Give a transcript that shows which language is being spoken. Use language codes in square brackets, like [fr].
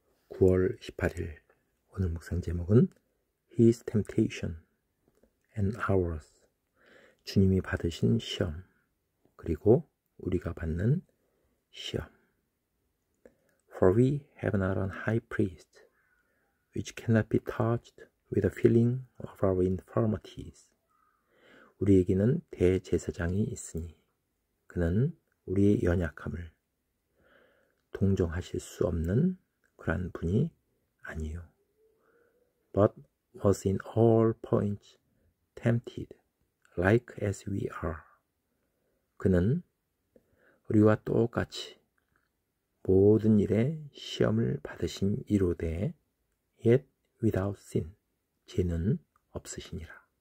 [ko] 9월 18일 오늘 묵상 제목은 [en] His Temptation and Ours, [ko] 주님이 받으신 시험 그리고 우리가 받는 시험. [en] For we have not an high priest which cannot be touched with the feeling of our infirmities. [ko] 우리에게는 대제사장이 있으니 그는 우리의 연약함을 동정하실 수 없는 그러한 분이 아니요. [en] But was in all points tempted, like as we are. [ko] 그는 우리와 똑같이 모든 일에 시험을 받으신 이로되 [en] yet without sin, [ko] 죄는 없으시니라.